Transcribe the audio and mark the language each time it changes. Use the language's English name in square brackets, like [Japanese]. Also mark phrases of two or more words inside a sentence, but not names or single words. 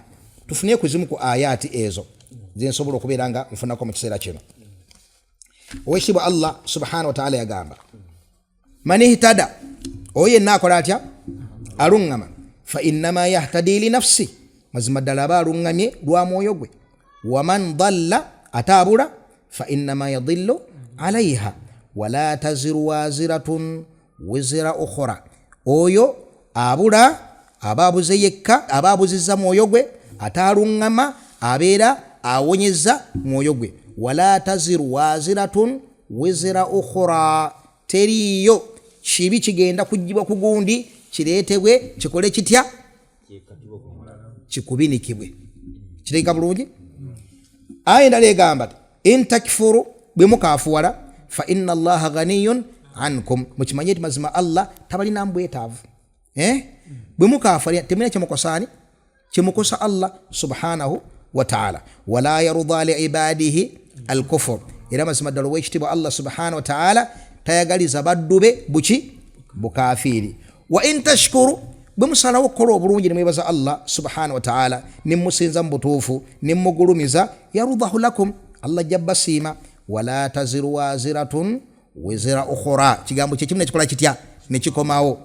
[Ganda] Tufune kuzimu ku ayati ezo zensobola okubeera nga nfunako mu kiseera kino. Owekitiibwa Allah [Arabic] سبحانه وتعالى [Ganda] yagamba, [Arabic] من اهتدى, [Ganda] oyo yenna akola atya? Aluŋŋama. [Arabic] فإنما يهتدي لنفسه, [Ganda] mazima ddala aba aluŋŋamye lwa mwoyo gwe. [Arabic] ومن ضل, ataabula, فإنما يضل عليها ولا تزر وازرة وزر أخرى, [Ganda] oyo abula aba abuze yekka, aba abuzizza mwoyo gwe, ataaluŋŋama abeera awonyezza mwoyo gwe. [Arabic] ولا تزر وازرة وزر أخرى, [Ganda] teriyo kibi kigenda kujjibwa ku gundi kireetebwe kikole kitya, kikubinikibwe. Kireka bulungi? Aya endala egamba [Arabic] إن تكفروا, [Ganda] bwe mukaafuwala, [Arabic] فإن الله غني عنكم, [Ganda] mukimanye nti mazima Allah tabalina mbwetaavu. Bwe mukaafuwala temulina kyemukosaani, kyemukosa Allah [Arabic] سبحانه وتعالى. ولا يرضى لعباده الكفر, [Ganda] era mazima ddala owekitiibwa Allah [Arabic] سبحانه وتعالى [Ganda] tayagaliza baddu be bukafiiri. [Arabic] وإن تشكروا, [Ganda] bwe musalawo okukola obulungi ne mwebaza Allah [Arabic] سبحانه وتعالى, [Ganda] ne musinza mu butuufu, ne mugulumiza, [Arabic] يرضه لكم, [Ganda] Allah jabbasiima. [Arabic] ولا تزر وازرة وزر أخرى, [Ganda] kigambo kyekimu nekikola kitya, nekikomawo.